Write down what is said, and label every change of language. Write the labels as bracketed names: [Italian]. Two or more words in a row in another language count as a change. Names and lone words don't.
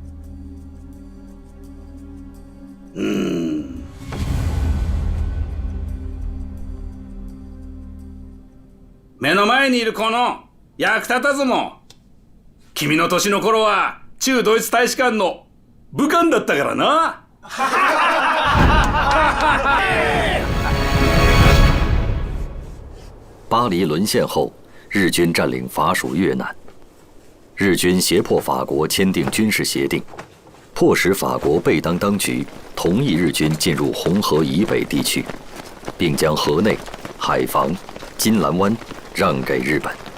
[Japanese] 目の前にいるこの役立たずも、君の年の頃は駐ドイツ大使館の武官だったからな。 [Chinese] 巴黎沦陷后，日军占领法属越南，日军胁迫法国签订军事协定，迫使法国贝当当局同意日军进入红河以北地区，并将河内、海防、金兰湾让给日本。